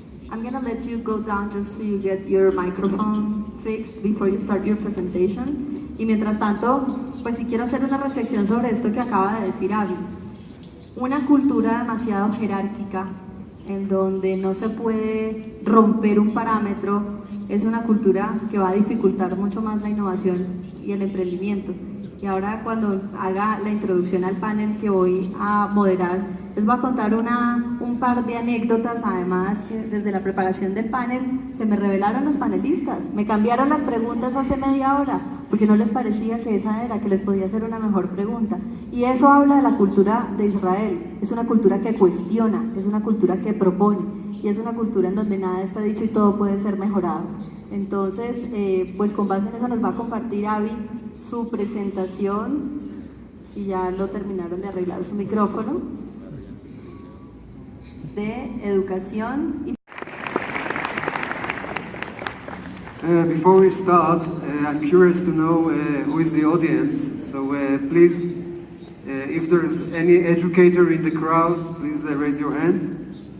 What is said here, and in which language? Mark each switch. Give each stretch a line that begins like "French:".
English: I'm going to let you go down just so you get your microphone fixed before you start your presentation.
Spanish: Y mientras tanto, pues si quiero hacer una reflexión sobre esto que acaba de decir Avi. Una cultura demasiado jerárquica, en donde no se puede romper un parámetro, es una cultura que va a dificultar mucho más la innovación y el emprendimiento. Y ahora, cuando haga la introducción al panel que voy a moderar, les voy a contar un par de anécdotas. Además, que desde la preparación del panel se me revelaron los panelistas, me cambiaron las preguntas hace media hora porque no les parecía que esa era, que les podía hacer una mejor pregunta. Y eso habla de la cultura de Israel. Es una cultura que cuestiona, es una cultura que propone, y es una cultura en donde nada está dicho y todo puede ser mejorado. Entonces, pues con base en eso nos va a compartir Avi su presentación, si ya lo terminaron de arreglar su micrófono, de educación y...
English: Before we start, I'm curious to know who is the audience. So please, if there's any educator in the crowd, please raise your hand.